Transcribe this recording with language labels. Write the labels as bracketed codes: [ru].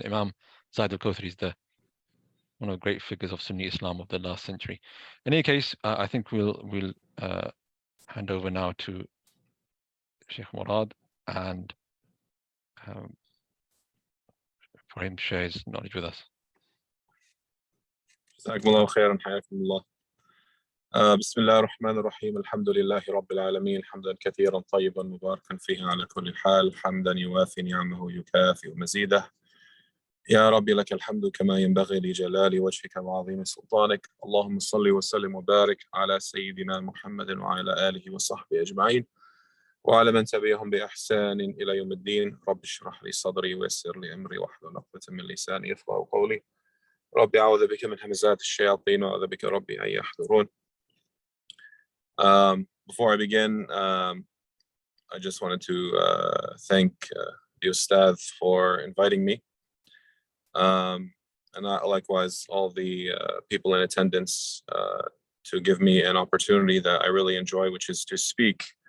[en] And Imam Zaid al-Kawthari is one of the great figures of Sunni Islam of the last century. In any case, I think we'll hand over now to Sheikh Meurad and for him to share his knowledge with us. [ar] جزاكم الله خيرا حياكم الله. بسم الله الرحمن الرحيم. الحمد لله رب العالمين حمدا كثيرا طيبا مباركا فيه على كل حال، حمدا يوافي نعمه يكافئ مزيده. يا رب لك الحمد كما ينبغي لجلال وجهك وعظيم سلطانك. اللهم صل وسلم وبارك على سيدنا محمد وعلى آله وصحبه أجمعين وعلى من تبعهم بإحسان إلى يوم الدين. رب اشرح لي صدري ويسر لي أمري واحلل عقدة من لساني يفقهوا قولي. ربي أعوذ بك من همزات الشياطين وأعوذ بك ربي أن يحضرون. [en] Before I begin, I just wanted to thank the Ustad for inviting me, and likewise all the people in attendance to give me an opportunity that I really enjoy, which is to speak